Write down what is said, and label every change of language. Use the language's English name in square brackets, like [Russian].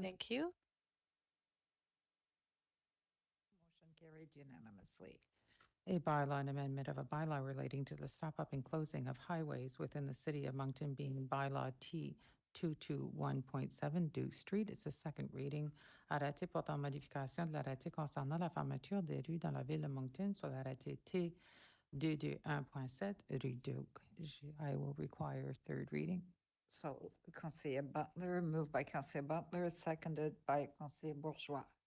[English] Thank you. Motion carried unanimously. A bylaw and amendment of a bylaw relating to the stop-up and closing of highways within the city of Moncton being bylaw T 221.7 Duke Street. It's a second reading. [French] Arrêté portant modification de l'arrêté concernant la fermeture des rues dans la ville de Moncton sur l'arrêté T 221.7 rue Duke. [English] I will require third reading. So Conseil Butler, moved by Conseil Butler, seconded by Conseil Bourgeois.